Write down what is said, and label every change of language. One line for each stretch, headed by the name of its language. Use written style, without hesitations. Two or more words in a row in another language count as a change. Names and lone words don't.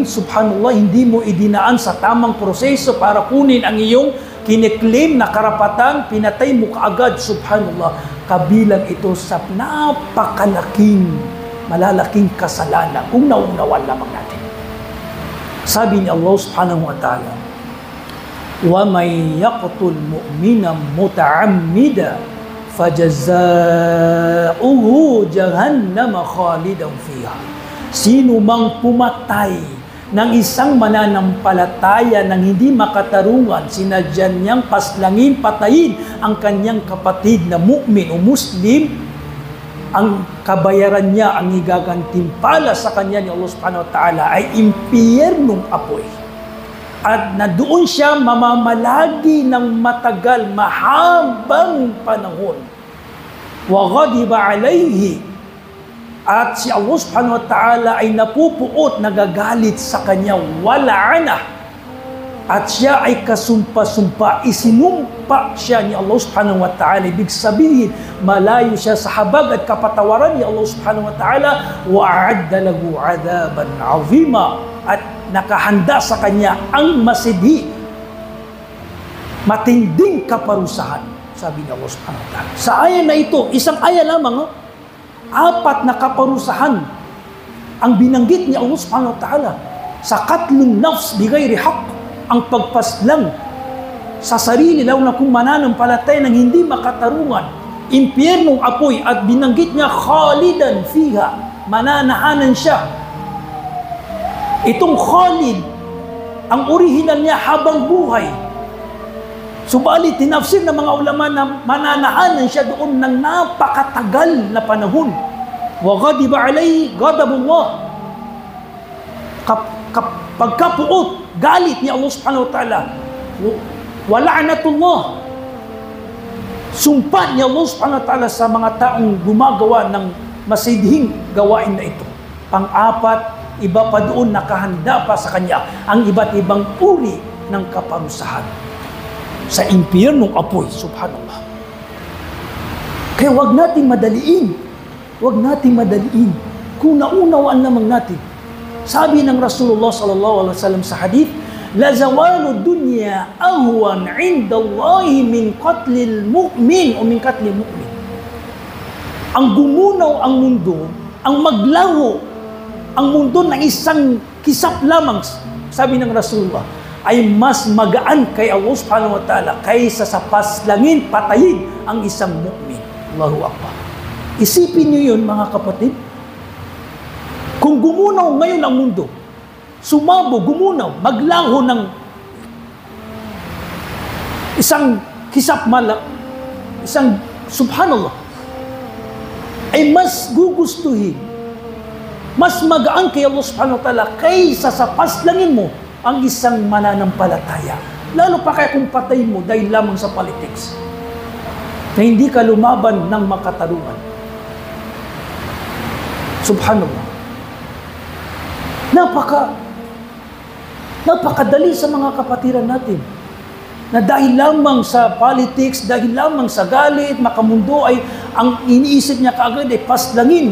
Filipino: Subhanallah, hindi mo idinaan sa tamang proseso para kunin ang iyong kiniklaim na karapatan, pinatay mo kaagad. Subhanallah, kabilang ito sa malalaking kasalanan kung naunawan lamang natin. Sabi ni
Arabic: الله سبحانه وتعالى, وَمَنْ يَقْتُلْ مُؤْمِنًا مُتَعَمِّدًا فَجَزَاؤُهُ جَهَنَّمَ خَالِدًا فِيهَا.
Filipino: Sino mang pumatay ng isang mananampalataya ng hindi makatarungan, sinadyan niyang paslangin, patayin ang kanyang kapatid na mu'min o muslim, ang kabayaran niya, ang igagantimpala sa kanya ni
Arabic: الله سبحانه وتعالى
Filipino: ay impyernong apoy. At na doon siya mamamalagi ng matagal, mahabang panahon.
Arabic: وغضب عليه,
Filipino: at si
Arabic: الله سبحانه وتعالى
Filipino: ay napupuot, nagagalit sa kanya, wala'ana, at siya ay kasumpa-sumpa, isinumpa siya ni
Arabic: الله سبحانه وتعالى.
Filipino: Ibig sabihin, malayo siya sa habag at kapatawaran ni
Arabic: الله سبحانه وتعالى. وأعد له عذابا عظيما,
Filipino: at nakahanda sa kanya ang masidhi, matinding kaparusahan, sabi ni
Arabic: الله سبحانه وتعالى.
Filipino: Sa aya na ito, isang aya lamang, 4 na kaparusahan ang binanggit ni
Arabic: الله سبحانه وتعالى. Sa قتل نفس بغير حق,
Filipino: ang pagpaslang sa sarili, lalo na kung mananampalatay ng hindi makatarungan, impyernong apoy, at binanggit niya
Arabic: خالدا فيها,
Filipino: mananahanan siya. Itong khalid, ang orihinal niya habang buhay. Subalit, tinafsir ng mga ulama na mananahanan siya doon ng napakatagal na panahon.
Arabic: وغضب عليه غضب الله.
Filipino: Pagkapuot, galit ni
Arabic: الله سبحانه وتعالى. ولعنة الله.
Filipino: Sumpa ni
Arabic: الله سبحانه وتعالى
Filipino: sa mga taong gumagawa ng masidhing gawain na ito. Pang-4, iba pa doon, nakahanda pa sa kanya ang iba't ibang uri ng kaparusahan sa impyernong apoy. Subhanallah. Kaya wag nating madaliin. Wag nating madaliin. Kung naunawaan lamang natin. Sabi ng
Arabic: رسول الله صلى الله عليه وسلم
Filipino: sa hadith,
Arabic: لزوال الدنيا أهون عند الله من قتل مؤمن أو من قتل مؤمن.
Filipino: ang gumunaw ang mundo, ang maglaho ang mundo ng isang kisap lamang, sabi ng Rasulullah, ay mas magaan kay
Arabic: الله سبحانه وتعالى
Filipino: kaysa sa paslangin, patayin ang isang mu'min. Allahu Akbar. Isipin niyo yun, mga kapatid. Kung gumunaw ngayon ang mundo, sumabo, gumunaw, maglaho ng isang kisap isang subhanallah, ay mas gugustuhin, mas magaan kay
Arabic: الله سبحانه وتعالى
Filipino: kaysa sa paslangin mo ang isang mananampalataya. Lalo pa kaya kung patay mo dahil lamang sa politics, na hindi ka lumaban ng makatarungan. Subhanallah. Napakadali sa mga kapatiran natin na dahil lamang sa politics, dahil lamang sa galit, makamundo, ay ang iniisip niya kaagad ay paslangin.